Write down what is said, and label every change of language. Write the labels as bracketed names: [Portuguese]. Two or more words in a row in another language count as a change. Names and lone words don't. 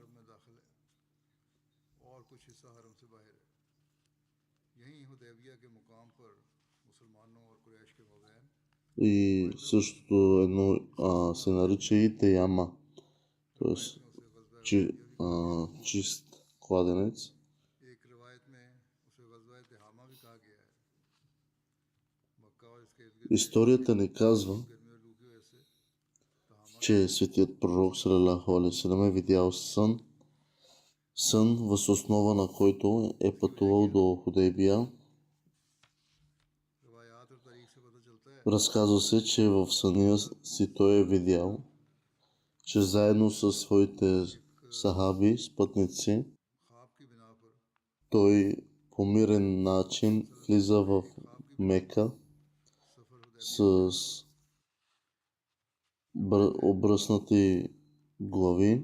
[Bulgarian] И същото едно се нарича и Теяма, т.е. чист кладенец. Историята ни казва, че светият пророк [Arabic] صلى الله عليه وسلم [Bulgarian] е видял сън, въз основа на който е пътувал до Худейбия. Разказва се, че в съня си той е видял, че заедно със своите сахаби, спътници, той по мирен начин влиза в Мека с обръснати глави.